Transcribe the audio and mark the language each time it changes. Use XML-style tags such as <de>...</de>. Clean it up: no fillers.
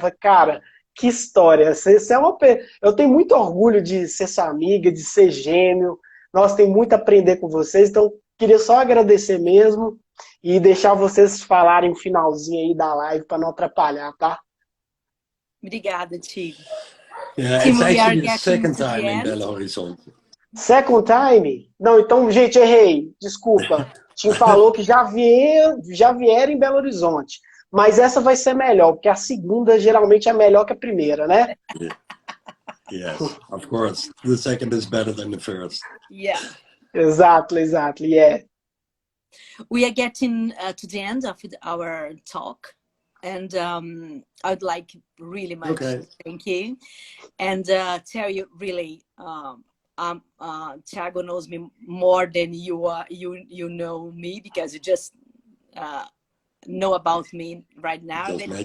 <pt>Falo, cara, que história. Você é eu tenho muito orgulho de ser sua amiga, de ser gêmeo. Nós temos muito a aprender com vocês, então queria só agradecer mesmo e deixar vocês falarem o finalzinho aí da live para não atrapalhar, tá? Obrigada, Tigo.</pt> <en>Yeah, it's actually the second time in Belo Horizonte. Second time?</en> <pt>Não, então, gente, errei. Desculpa. Tim falou que já vieram em Belo Horizonte. Mas essa vai ser melhor, porque a segunda geralmente é melhor que a primeira, né?</pt> <en>Yes, of course. The second is better than the first. Yeah. Exactly, yeah. We are getting to the end of our talk. And I'd like really much to thank you. And tell you really, Thiago knows me more than you know me, because you just know about me right now.</en>